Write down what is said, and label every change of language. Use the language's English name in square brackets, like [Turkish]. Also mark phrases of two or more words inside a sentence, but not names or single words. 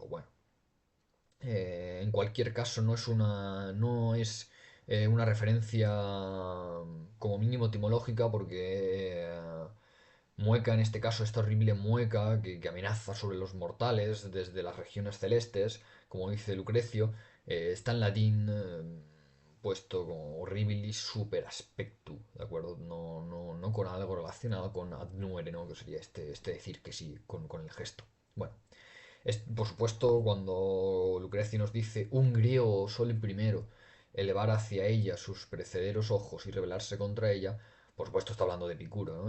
[Spanish] Bueno, en cualquier caso, no es una referencia como mínimo etimológica, porque mueca, en este caso, esta horrible mueca que amenaza sobre los mortales desde las regiones celestes, como dice Lucrecio, está en latín puesto como [Latin] horribilis super aspectu, [Spanish] ¿de acuerdo? No con algo relacionado con ad nuere, ¿no? Que sería este decir que sí con el gesto. Bueno. Por supuesto, cuando Lucrecio nos dice un griego osó el primero elevar hacia ella sus precederos ojos y rebelarse contra ella, por supuesto está hablando de Epicuro, ¿no?